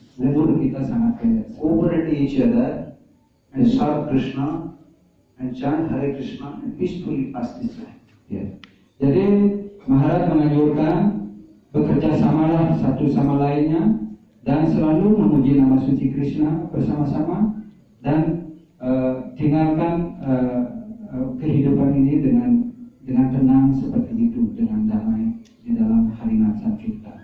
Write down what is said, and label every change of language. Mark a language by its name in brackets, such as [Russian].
[Indonesian] Umur kita sangat pendek. [English] Cooperate each other and serve Krishna and chant Hare Krishna and peacefully pass this life. [Indonesian] Jadi Maharaj menganjurkan bekerja samalah satu sama lainnya dan selalu memuji nama suci Krishna bersama-sama dan tinggalkan kehidupan ini dengan tenang seperti itu, dengan damai di dalam harinam sankirtan.